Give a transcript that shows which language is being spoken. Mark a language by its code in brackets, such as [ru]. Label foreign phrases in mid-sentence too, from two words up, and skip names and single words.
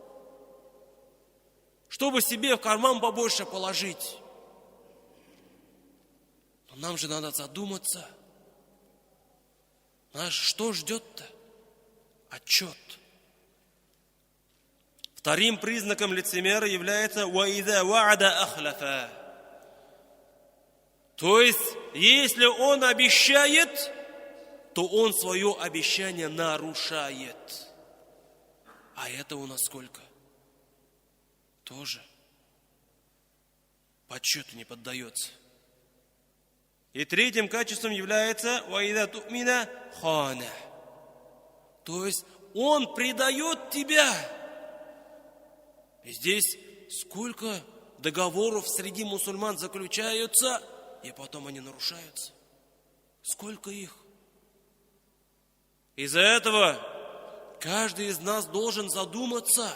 [ru] Чтобы себе в карман побольше положить. Но нам же надо задуматься. Нас что ждет-то? Отчет. Вторым признаком лицемера является [ar] وَإِذَا وَعَدَ أَخْلَفَ. [ru] То есть, если он обещает, то он свое обещание нарушает. А это у нас сколько? Тоже подсчету не поддается. И третьим качеством является [ar] وَإِذَا تُؤْمِنَ خَانَ. [ru] То есть, он предает тебя. И здесь сколько договоров среди мусульман заключаются, и потом они нарушаются. Сколько их? Из-за этого каждый из нас должен задуматься.